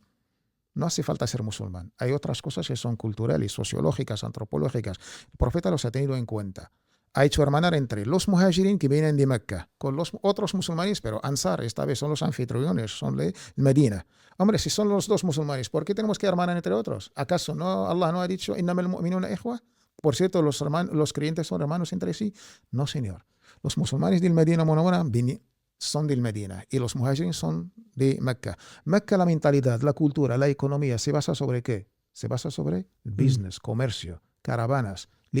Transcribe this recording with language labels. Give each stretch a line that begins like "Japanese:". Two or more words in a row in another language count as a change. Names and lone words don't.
Spanish: No hace falta ser musulmán. Hay otras cosas que son culturales, sociológicas, antropológicas. El profeta los ha tenido en cuenta. Ha hecho hermanar entre los muhajirin que vienen de Mecca con los otros musulmanes, pero Ansar, esta vez son los anfitriones, son de Medina. Hombre, si son los dos musulmanes, ¿por qué tenemos que hermanar entre otros? ¿Acaso no Allah no ha dicho
Arabic: إنما المؤمنون إخوة?
Spanish: Por cierto, los creyentes son hermanos entre sí. No, señor. Los musulmanes del Medina Munawwara son del Medina y los muhajirin son de Mecca. Mecca, la mentalidad, la cultura, la economía, ¿se basa sobre qué? Se basa sobre el business, comercio, caravanas.